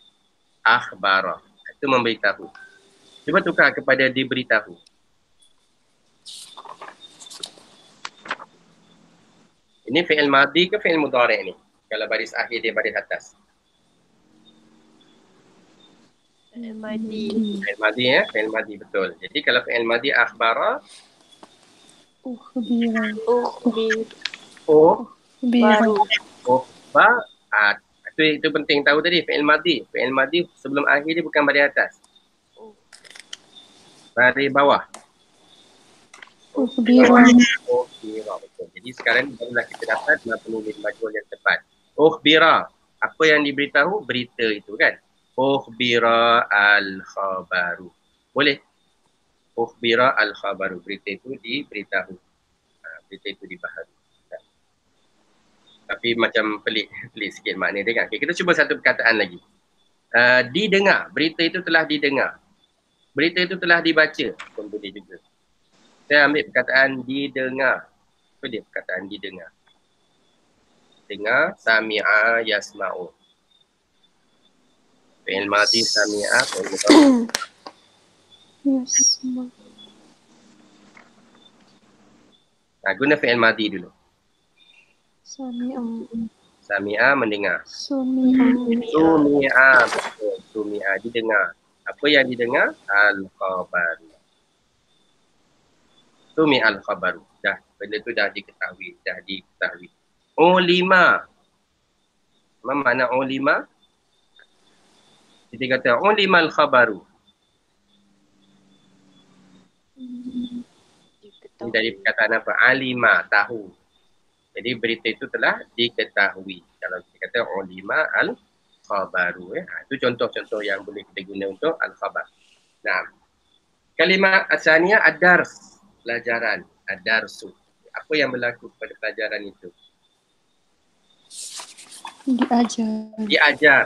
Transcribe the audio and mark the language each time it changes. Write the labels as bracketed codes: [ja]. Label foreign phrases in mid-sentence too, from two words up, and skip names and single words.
[ms] Akhbara. Itu memberitahu. Cuba tukar kepada diberitahu. Ini [ar] فعل ماضي [ms] ke [ar] فعل مضارع' [ms] ni? Kalau baris akhir dia baris atas. [ar] فعل ماضي. فعل ماضي يا، فعل ماضي betul. [ms] Jadi kalau [ar] فعل ماضي أخبر, [ms] Ukhbira. Baru. Itu penting tahu tadi [ar] فعل ماضي. فعل ماضي [ms] sebelum akhir dia bukan baris atas. Baris bawah. Ukhbira. Betul. Jadi sekarang barulah kita dapat [ar] مبني للمجهول [ms] yang tepat. Ukhbira. Apa yang diberitahu? Berita itu kan. [ar] أخبر الخبر. Boleh? أخبر الخبر. [ms] Berita itu diberitahu. Berita itu dibahas. Tapi macam pelik sikit makna dia kan. Okay, kita cuba satu perkataan lagi. Didengar. Berita itu telah didengar. Berita itu telah dibaca. Pun boleh juga. Saya ambil perkataan didengar. Apa dia perkataan didengar? Dengar, [ar] سمع يسمع. فعل ماضي سمع، فعل مضارع'. [ms] Yasma. Guna fi'il madhi dulu. Sami'a mendengar. Sumi'a, betul. Sumi'a didengar. Apa yang didengar? Al-khabar. [ar] سمع الخبر. [ms] Benda tu dah diketahui. Ulima. Apa makna ulima? Kita kata [ar] علم الخبر. [ms] Ini dari perkataan apa? Alima, tahu. Jadi berita itu telah diketahui. Kalau kita kata [ar] علم الخبر. [ms] Itu contoh-contoh yang boleh kita guna untuk al-khabar. Nah, kalimah asalnya ad-dars. Pelajaran, ad-darsu. Apa yang berlaku pada pelajaran itu? Diajar.